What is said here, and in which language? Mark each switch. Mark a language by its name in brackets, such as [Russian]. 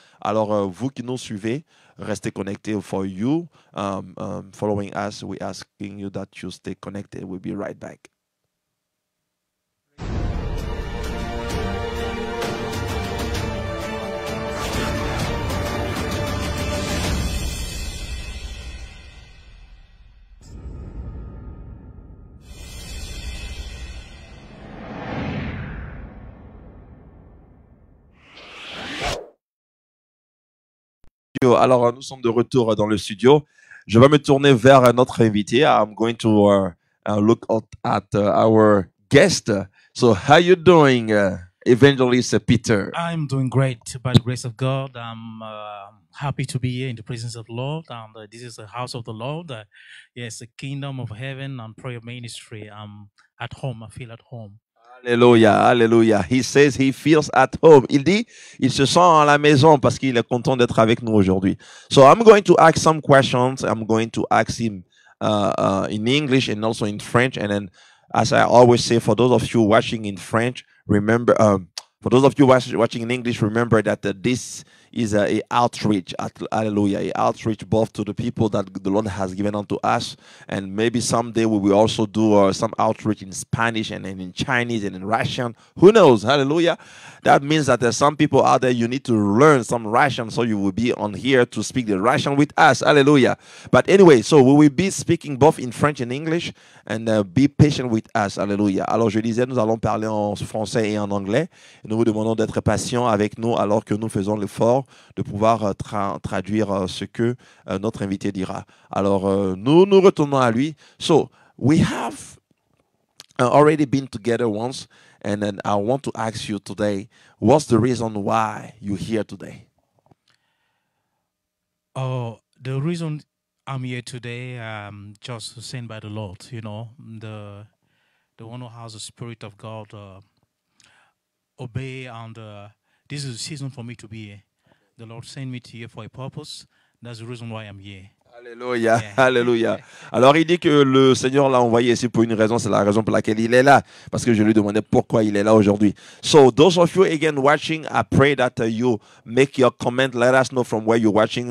[French] Alors, vous qui nous suivez, restez connectés. [English] For you, following us, we're asking you that you stay connected. We'll be right back. [French] Alors, nous sommes de retour dans le studio. Je vais me tourner vers notre invité. [English] I'm going to look at our guest. So, how you doing, Evangelist Peter? I'm doing great by the grace of God. I'm happy to be here in the presence of the Lord. And this is the house of the Lord. Yes, the kingdom of heaven and prayer ministry. I'm at home. I feel at home. Alléluia, alléluia. He says he feels at home. [French] Il dit, il se sent à la maison parce qu'il est content d'être avec nous aujourd'hui. [English] So I'm going to ask some questions. I'm going to ask him in English and also in French. And then, as I always say, for those of you watching in French, remember, for those of you watching in English, remember that this is a outreach, hallelujah, a outreach both to the people that the Lord has given unto us, and maybe someday we will also do some outreach in Spanish and in Chinese and in Russian. Who knows? Hallelujah. That means that there's some people out there, you need to learn some Russian, so you will be on here to speak the Russian with us. Hallelujah. But anyway, so we will be speaking both in French and English, and be patient with us. Hallelujah. [French] Alors je disais, nous allons parler en français et en anglais. Nous vous demandons d'être patient avec nous alors que nous faisons l'effort de pouvoir traduire ce que notre invité dira. Alors, nous retournons à lui. [English] So, we have already been together once, and then I want to ask you today, what's the reason why you're here today? The reason I'm here today, just sent by the Lord, you know, the one who has the Spirit of God, obey, and this is a season for me to be here. The Lord sent me to here for a purpose. That's the reason why I'm here. [French] Alléluia, alléluia. Alors il dit que le Seigneur l'a envoyé ici pour une raison, c'est la raison pour laquelle il est là, parce que je lui demandais pourquoi il est là aujourd'hui. [English] So those of you again watching, I pray that you make your comment, let us know from where you're watching.